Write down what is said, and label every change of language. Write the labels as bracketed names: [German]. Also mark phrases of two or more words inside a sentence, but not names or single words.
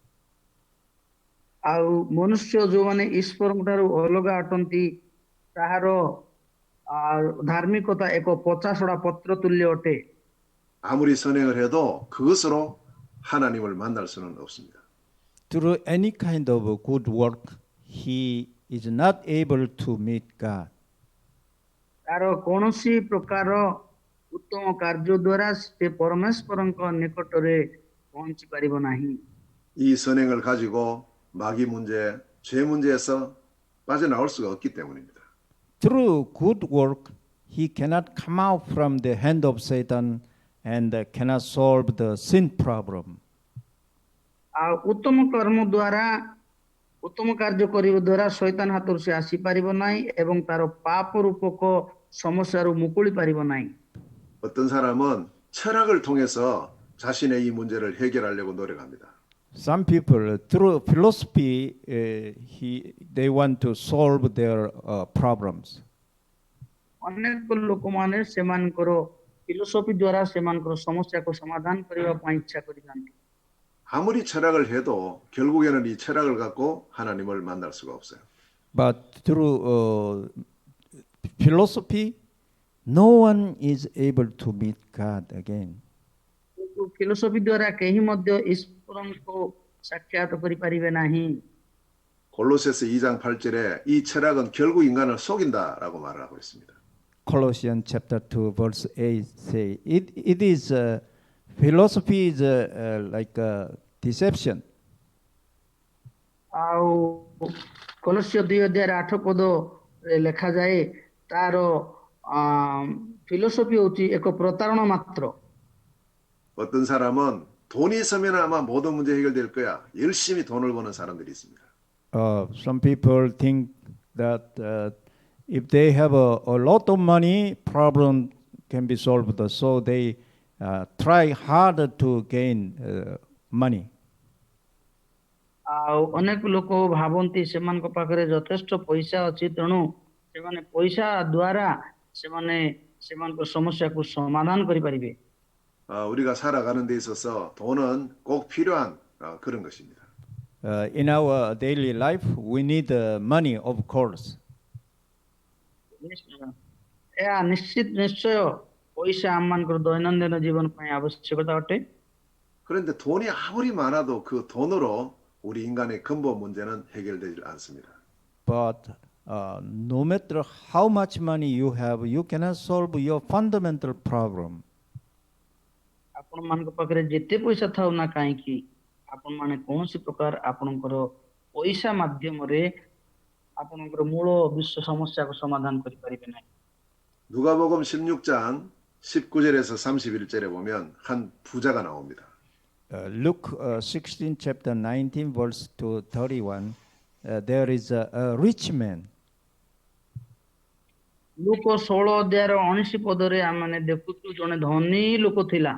[Odia] ଆଉ ମନୁଷ୍ୟ ଯେଉଁମାନେ ଈଶ୍ୱରଙ୍କ ଠାରୁ ଅଲଗା ଅଟନ୍ତି, ତାହାର ଧାର୍ମିକତା ଏକ ପଚାସଢ଼ା ପତ୍ର ତୁଲ୍ୟ ଅଟେ। [Korean] 아무리 선행을 해도 그것으로 하나님을 만날 수는 없습니다. [English] Through any kind of good work, he is not able to meet God. [Odia] ତାର କୌଣସି ପ୍ରକାର ଉତ୍ତମ କାର୍ଯ୍ୟ ଦ୍ୱାରା ସେ ପରମେଶ୍ୱରଙ୍କ ନିକଟରେ ପହଞ୍ଚି ପାରିବ ନାହିଁ। [Korean] 이 선행을 가지고 마귀 문제, 죄 문제에서 빠져나올 수가 없기 때문입니다. [English] Through good work, he cannot come out from the hand of Satan and cannot solve the sin problem. [Odia] ଆଉ ଉତ୍ତମ କର୍ମ ଦ୍ୱାରା, ଉତ୍ତମ କାର୍ଯ୍ୟ କରିବା ଦ୍ୱାରା ଶୈତାନ ହାତରୁ ସେ ଆସିପାରିବ ନାହିଁ ଏବଂ ତାର ପାପ ରୂପକ ସମସ୍ୟାରୁ ମୁକୁଳି ପାରିବ ନାହିଁ। [Korean] 어떤 사람은 철학을 통해서 자신의 이 문제를 해결하려고 노력합니다. [English] Some people, through philosophy, they want to solve their problems. [Odia] ଅନେକ ଲୋକମାନେ ସେମାନଙ୍କର ଫିଲୋସଫି ଦ୍ୱାରା ସେମାନଙ୍କର ସମସ୍ୟାକୁ ସମାଧାନ କରିବା ପାଇଁ ଇଚ୍ଛା କରିଥାନ୍ତି। [Korean] 아무리 철학을 해도 결국에는 이 철학을 갖고 하나님을 만날 수가 없어요. [English] But through philosophy, no one is able to meet God again. [Odia] ଫିଲୋସଫି ଦ୍ୱାରା କେହି ମଧ୍ୟ ଈଶ୍ୱରଙ୍କୁ ସାକ୍ଷାତ କରିପାରିବେ ନାହିଁ। [Korean] 골로새서 2장 8절에 이 철학은 결국 인간을 속인다라고 말을 하고 있습니다. [English] Colossians chapter 2 verse 8 say it is philosophy is like a deception. [Odia] ଆଉ କଲୋସ୍ୟ 2 ଅଧ୍ୟାୟରେ 8 ପଦରେ ଲେଖାଯାଏ ତାର ଫିଲୋସଫି ହେଉଛି ଏକ ପ୍ରତାରଣା ମାତ୍ର। [Korean] 어떤 사람은 돈이 있으면 아마 모든 문제 해결될 거야. 열심히 돈을 버는 사람들이 있습니다. [English] Some people think that if they have a lot of money, problem can be solved. So they try harder to gain money. [Odia] ଆଉ ଅନେକ ଲୋକ ଭାବନ୍ତି ସେମାନଙ୍କ ପାଖରେ ଯଥେଷ୍ଟ ପଇସା ଅଛି, ତେଣୁ ସେମାନେ ପଇସା ଦ୍ୱାରା ସେମାନେ ସେମାନଙ୍କ ସମସ୍ୟାକୁ ସମାଧାନ କରିପାରିବେ। [Korean] 우리가 살아가는 데 있어서 돈은 꼭 필요한 그런 것입니다. [English] In our daily life, we need money, of course. [Odia] ଏହା ନିଶ୍ଚୟ ପଇସା ଆମମାନଙ୍କର ଦୈନନ୍ଦିନ ଜୀବନ ପାଇଁ ଆବଶ୍ୟକତା ଅଟେ। [Korean] 그런데 돈이 아무리 많아도 그 돈으로 우리 인간의 근본 문제는 해결되지 않습니다. [English] But no matter how much money you have, you cannot solve your fundamental problem. [Odia] ଆପଣମାନଙ୍କ ପାଖରେ ଯେତେ ପଇସା ଥାଉ ନା କାହିଁକି ଆପଣମାନେ କୌଣସି ପ୍ରକାର ଆପଣଙ୍କର ପଇସା ମାଧ୍ୟମରେ ଆପଣଙ୍କର ମୂଳ ବିଶ୍ୱ ସମସ୍ୟାକୁ ସମାଧାନ କରିପାରିବେ ନାହିଁ। [Korean] 누가복음 16장 19절에서 31절에 보면 한 부자가 나옵니다. [English] Luke 16, chapter 19, verse to 31, there is a rich man. [Odia] ଲୁକ 16 ଅଧ୍ୟାୟର 19 ପଦରେ ଆମମାନେ ଦେଖୁଛୁ ଜଣେ ଧନୀ ଲୋକ ଥିଲା।